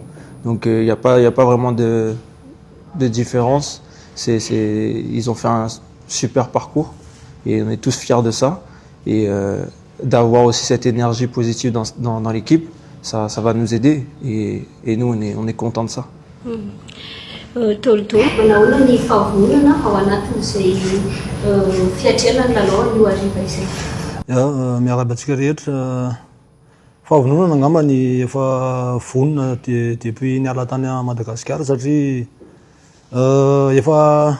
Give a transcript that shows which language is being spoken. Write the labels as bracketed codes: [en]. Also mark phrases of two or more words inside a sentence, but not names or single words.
[fr] Donc il n'y a pas vraiment de différence. Ils ont fait un super parcours et on est tous fiers de ça. Et d'avoir aussi cette énergie positive dans l'équipe, ça va nous aider et nous on est contents de ça. [mg] Tolto, manao ny fahavonana ao anatin'izay fiatrenany lalao io hariva izay. Miarabantsika rehetra fahavononana angamba ny efa vonona depuis niala tany a Madagasikara satria efa